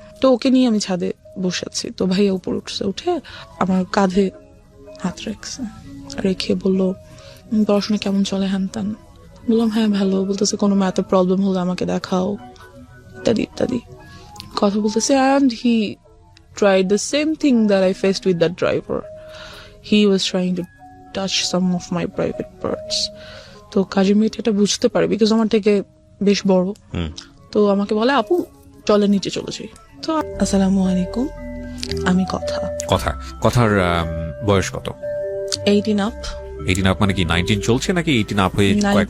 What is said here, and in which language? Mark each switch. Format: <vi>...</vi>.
<bn>তো ওকে নিয়ে আমি ছাদে বসে আছি। তো ভাইয়া উপর উঠছে, উঠে আমার কাঁধে হাত রেখে বললো, পড়াশোনা কেমন চলে, হ্যান ত্যান। বললাম হ্যাঁ ভালো। বলতেছে কোনো ম্যাথে প্রবলেম হলে আমাকে দেখাও, ইত্যাদি ইত্যাদি কথা বলতেছে।</bn> <en>And he tried the same thing that I faced with that driver. He was trying to touch some of my private parts.</en> <bn>তো কাজের মেয়েটা এটা বুঝতে পারে, বিকজ আমার থেকে বেশ বড়। তো আমাকে বলে, আপু চলে নিচে চলে যাই। তো আসসালামু আলাইকুম, আমি কথার বয়স কত?</bn> <en>18 up.</en> <bn>18 আপ মানে কি 19 চলছে নাকি 18 আপ হয়ে কয়েক</bn>